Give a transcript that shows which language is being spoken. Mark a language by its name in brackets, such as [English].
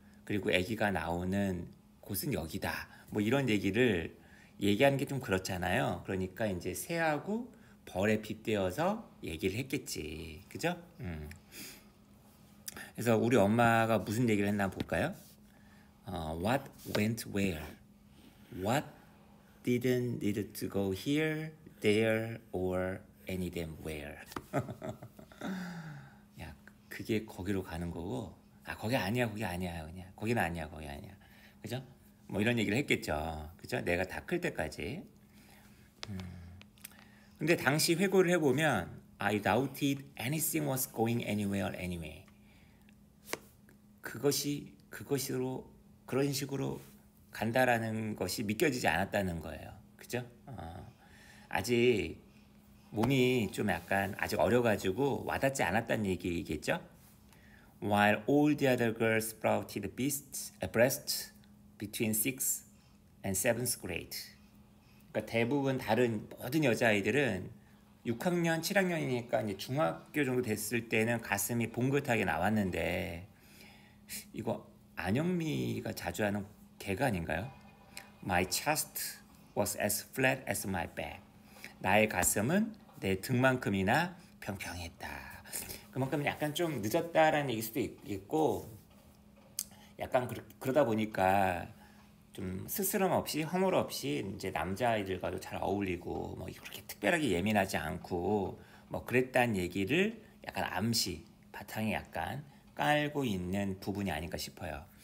[Korean] 그리고 아기가 나오는 곳은 여기다. 뭐 이런 얘기를 얘기하는 게 좀 그렇잖아요. 그러니까 이제 새하고 벌에 빗대어서 얘기를 했겠지. 그죠? 그래서 우리 엄마가 무슨 얘기를 했나 볼까요? [English] What went where? What didn't need to go here, there, or any damn where? [Korean] 야, 그게 거기로 가는 거고, 거기 아니야, 거기 아니야, 그냥 거기는 아니야, 거기 아니야, 그죠? 뭐 이런 얘기를 했겠죠, 그죠? 내가 다 클 때까지. 근데 당시 회고를 해보면 [English] I doubted anything was going anywhere anyway. [Korean] 그것으로 그런 식으로 간다라는 것이 믿겨지지 않았다는 거예요, 그죠? 아직 몸이 좀 약간 아직 어려가지고 와닿지 않았다는 얘기겠죠? [English] While all the other girls sprouted breasts between 6th and 7th grade. [Korean] 그러니까 대부분 다른 모든 여자아이들은 6학년, 7학년이니까 이제 중학교 정도 됐을 때는 가슴이 봉긋하게 나왔는데 이거 안영미가 자주 하는 개가 아닌가요? [English] My chest was as flat as my back. [Korean] 나의 가슴은 내 등만큼이나 평평했다. 그만큼 약간 좀 늦었다라는 얘기일 수도 있겠고 약간 그러다 보니까 좀 스스럼 없이 허물 없이 이제 남자아이들과도 잘 어울리고 뭐 그렇게 특별하게 예민하지 않고 뭐 그랬다는 얘기를 약간 암시 바탕에 약간 깔고 있는 부분이 아닌가 싶어요.